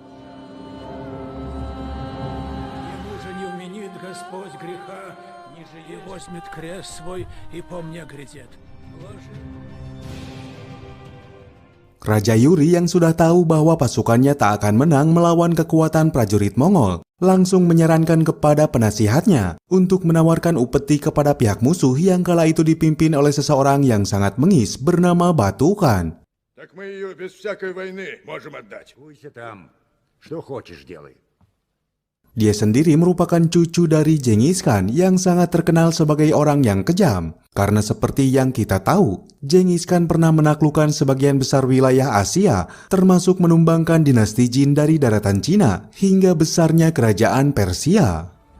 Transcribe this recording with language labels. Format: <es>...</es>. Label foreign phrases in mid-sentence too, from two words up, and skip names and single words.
<id>Raja Yuri yang sudah tahu bahwa pasukannya tak akan menang melawan kekuatan prajurit Mongol, langsung menyarankan kepada penasihatnya untuk menawarkan upeti kepada pihak musuh yang kala itu dipimpin oleh seseorang yang sangat mengis bernama Batukan.</id> <ru>Так мы ее без всякой войны можем отдать. Пусть там. Что хочешь, делай.</ru> <id>Dia sendiri merupakan cucu dari Genghis Khan yang sangat terkenal sebagai orang yang kejam. Karena seperti yang kita tahu, Genghis Khan pernah menaklukkan sebagian besar wilayah Asia, termasuk menumbangkan dinasti Jin dari daratan Cina hingga besarnya kerajaan Persia.</id>